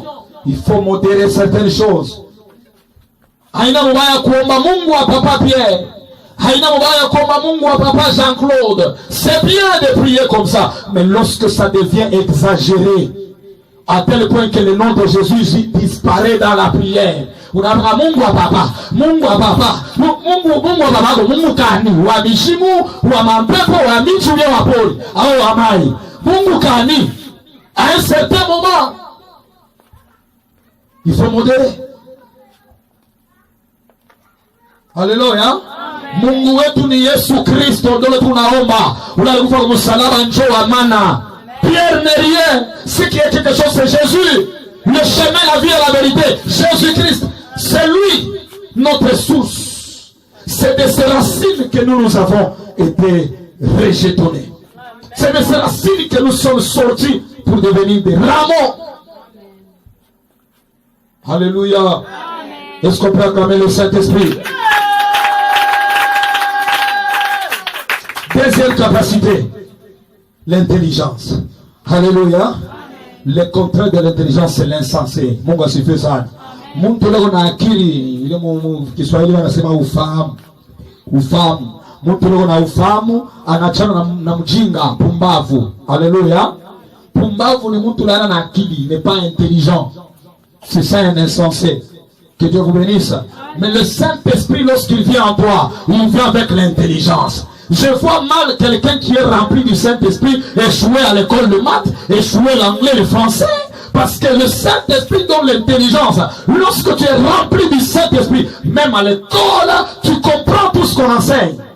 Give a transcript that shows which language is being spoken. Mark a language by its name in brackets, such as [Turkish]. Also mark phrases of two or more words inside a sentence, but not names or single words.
[French] Il faut modérer certaines choses. [Swahili] Haina mubaya kuomba Mungu wa Papa Pierre. Haina mubaya kuomba Mungu wa Papa Jean-Claude. [French] C'est bien de prier comme ça. Mais lorsque ça devient exagéré, à tel point que le nom de Jésus disparaît dans la prière. [Swahili] Unaamka Mungu wa Papa, Mungu wa Papa, Mungu wa Baba, Mungu kani, wa mishimu, wa mampepo, wa michu wa poli, au wa mai. Mungu kani. [French] À un certain moment, il faut modérer. Alléluia. [Swahili] Mungu wetu ni Yesu Kristo, ndio tunaomba. Unalikufa kwa msalaba njoo wa maana. [French] Pierre n'est rien. Ce qui est quelque chose, c'est Jésus. Le chemin, la vie et la vérité. Jésus-Christ, c'est lui, notre source. C'est de ces racines que nous avons été rejetonnés. C'est de ces racines que nous sommes sortis pour devenir des rameaux. Alléluia. Est-ce qu'on peut acclamer le Saint-Esprit? Deuxième capacité, l'intelligence. Alléluia. Le contraire de l'intelligence, c'est l'insensé. [Swahili] Mungu asifiwe sana. Mtu leo na akili, ile Kiswahili wanasema ufahamu. Ufahamu. Mtu leo na ufahamu, anachana na mjinga, pumbavu. Alléluia. Pumbavu ni mtu lana na akili, [French] n'est pas intelligent. C'est ça un insensé. Que Dieu vous bénisse. Mais le Saint-Esprit, lorsqu'il vient en toi, il vient avec l'intelligence. Je vois mal quelqu'un qui est rempli du Saint-Esprit échouer à l'école de maths, échouer l'anglais, le français. Parce que le Saint-Esprit donne l'intelligence. Lorsque tu es rempli du Saint-Esprit, même à l'école, tu comprends tout ce qu'on enseigne.